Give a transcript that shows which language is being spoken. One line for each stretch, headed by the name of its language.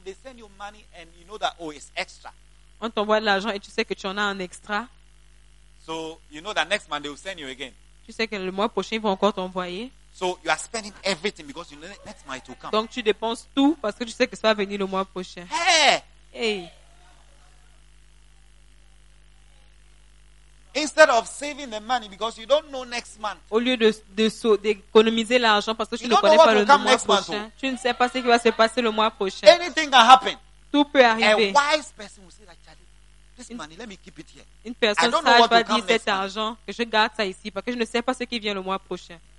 English: They send you money and you know that it's extra.
French: On t'envoie de l'argent et tu sais que tu en as un extra.
English: So you know that next month they will send you again.
French: Tu sais que le mois prochain ils vont encore t'envoyer.
English: So you are spending everything because you know that next month it will come.
French: Donc tu dépenses tout parce que tu sais que ça va venir le mois prochain.
English: Hey. Instead of saving the money because you don't know next month.
French: Au lieu d'économiser l'argent parce que tu ne connais pas le mois prochain. Tu ne sais pas ce qui va se passer le mois prochain.
English: Anything can happen.
French: Tout peut arriver.
English: A wise person will say, this money, let me keep it here.
French: Une personne sage va dire cet argent que je garde ça ici parce que je ne sais pas ce qui vient le mois prochain.